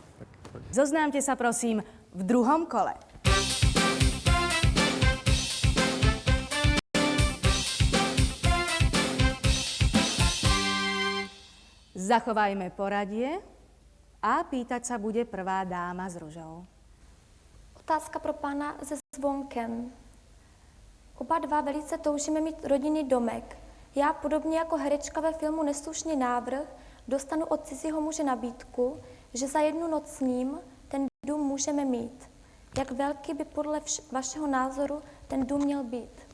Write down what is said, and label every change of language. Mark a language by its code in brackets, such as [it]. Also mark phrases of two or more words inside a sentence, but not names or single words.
[sk] Zoznámte sa prosím v druhom kole. Zachovajme poradie a pýtať sa bude prvá dáma s ružou. [cs] Otázka pro pána se zvonkem. Oba dva velice toužíme mít rodinný domek. Já podobně jako herečka ve filmu Neslušný návrh dostanu od cizího muže nabídku, že za 1 noc s ním ten dům můžeme mít. Jak velký by podle vašeho názoru ten dům měl být?